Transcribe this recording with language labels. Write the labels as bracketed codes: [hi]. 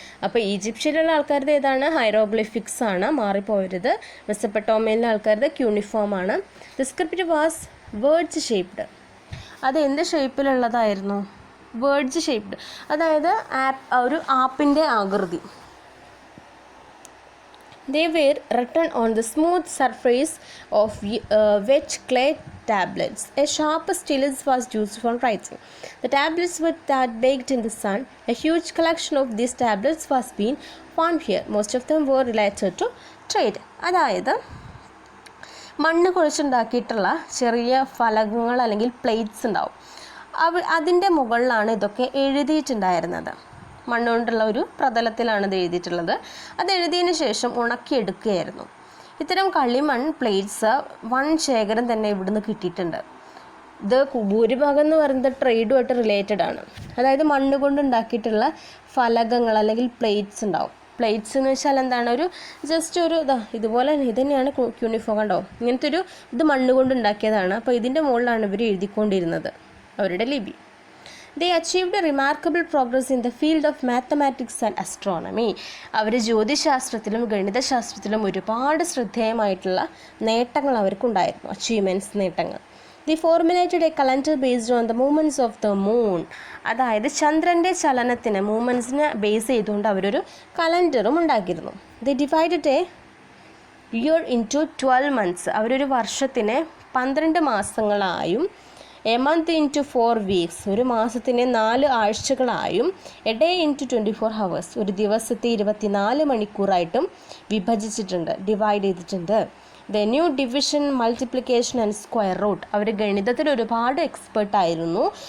[ml] അപ്പോൾ ഈജിപ്ഷ്യയിലുള്ള ആൾക്കാരുടെ ഏതാണ്? ഹൈറോഗ്ലിഫിക്സ് ആണ്, മാറിപ്പോയരുത്. മെസപ്പൊട്ടോമിയയിലെ ആൾക്കാരുടെ ക്യൂണിഫോം ആണ്. [en] The script was words shaped. [ml] അത് എന്ത് ഷേപ്പിലുള്ളതായിരുന്നു? [en] words shaped, [ml] അതായത് ഒരു ആപ്പിൻ്റെ ആകൃതി. [en] They were written on the smooth surface of wet clay tablets. A sharp stylus was used for writing. The tablets were baked in the sun. A huge collection of these tablets was being found here. Most of them were related to trade. [ml] അതായത് മണ്ണ് കുഴച്ചുണ്ടാക്കിയിട്ടുള്ള ചെറിയ ഫലകങ്ങൾ അല്ലെങ്കിൽ plates ഉണ്ടാവും. അതിൻ്റെ മുകളിലാണ് ഇതൊക്കെ എഴുതിയിട്ടുണ്ടായിരുന്നത്. മണ്ണുകൊണ്ടുള്ള ഒരു പ്രതലത്തിലാണ് ഇത് എഴുതിയിട്ടുള്ളത്. അത് എഴുതിയതിന് ശേഷം ഉണക്കിയെടുക്കുകയായിരുന്നു. ഇത്തരം കളിമൺ പ്ലേറ്റ്സ് വൻ ശേഖരം തന്നെ ഇവിടുന്ന് കിട്ടിയിട്ടുണ്ട്. ഇത് ഭൂരിഭാഗം എന്ന് പറയുന്നത് ട്രേഡുമായിട്ട് റിലേറ്റഡ് ആണ്. അതായത് മണ്ണ് കൊണ്ട് ഉണ്ടാക്കിയിട്ടുള്ള ഫലകങ്ങൾ അല്ലെങ്കിൽ പ്ലേറ്റ്സ് ഉണ്ടാവും. പ്ലേറ്റ്സ് എന്ന് വെച്ചാൽ എന്താണ്? ഒരു ജസ്റ്റ് ഒരു ഇതുപോലെ ഇത് തന്നെയാണ് യൂണിഫോം. കണ്ടോ? ഇങ്ങനത്തെ ഒരു ഇത് മണ്ണ് കൊണ്ട് ഉണ്ടാക്കിയതാണ്. അപ്പോൾ ഇതിൻ്റെ മുകളിലാണ് ഇവർ എഴുതിക്കൊണ്ടിരുന്നത് അവരുടെ ലിപി. [en] They achieved a remarkable progress in the field of mathematics and astronomy. [ml] അവർ ജ്യോതിശാസ്ത്രത്തിലും ഗണിതശാസ്ത്രത്തിലും ഒരുപാട് ശ്രദ്ധേയമായിട്ടുള്ള നേട്ടങ്ങൾ അവർക്കുണ്ടായിരുന്നു. അച്ചീവ്മെൻറ്റ്സ്, നേട്ടങ്ങൾ. [en] They formulated a calendar based on the movements of the moon. [ml] അതായത് ചന്ദ്രൻ്റെ ചലനത്തിന്, മൂവ്മെൻറ്റ്സിനെ ബേസ് ചെയ്തുകൊണ്ട് അവരൊരു കലണ്ടറും ഉണ്ടാക്കിയിരുന്നു. [en] They divided a year into 12 months. [ml] അവരൊരു വർഷത്തിനെ 12 മാസങ്ങളായും [en] a month into 4 weeks, [ml] ഒരു മാസത്തിനെ 4 ആഴ്ചകളായും, [en] a day into 24 hours, [ml] ഒരു ദിവസത്തെ 24 മണിക്കൂറായിട്ടും വിഭജിച്ചിട്ടുണ്ട്, ഡിവൈഡ് ചെയ്തിട്ടുണ്ട്. [en] the new division, multiplication and square root, [ml] അവർ ഗണിതത്തിൽ ഒരുപാട് എക്സ്പേർട്ടായിരുന്നു.